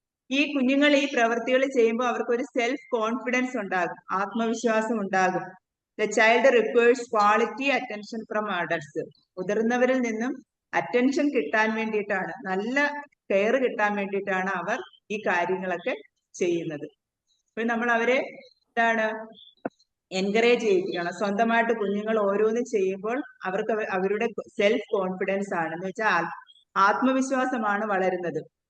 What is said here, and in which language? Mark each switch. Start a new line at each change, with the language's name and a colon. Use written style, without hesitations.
Malayalam: ഈ കുഞ്ഞുങ്ങൾ ഈ പ്രവൃത്തികൾ ചെയ്യുമ്പോൾ അവർക്കൊരു സെൽഫ് കോൺഫിഡൻസ് ഉണ്ടാകും, ആത്മവിശ്വാസം ഉണ്ടാകും.
English: The child requires quality attention from adults.
Malayalam: മുതിർന്നവരിൽ നിന്നും അറ്റൻഷൻ കിട്ടാൻ വേണ്ടിയിട്ടാണ്, നല്ല കെയർ കിട്ടാൻ വേണ്ടിയിട്ടാണ് അവർ ഈ കാര്യങ്ങളൊക്കെ ചെയ്യുന്നത്. അപ്പോൾ നമ്മൾ അവരെ എന്താണ് എൻകറേജ് ചെയ്യിപ്പിക്കണം. സ്വന്തമായിട്ട് കുഞ്ഞുങ്ങൾ ഓരോന്ന് ചെയ്യുമ്പോൾ അവർക്ക് അവരുടെ സെൽഫ് കോൺഫിഡൻസ് ആണ്, എന്ന് വെച്ചാൽ ആത്മവിശ്വാസമാണ് വളരുന്നത്.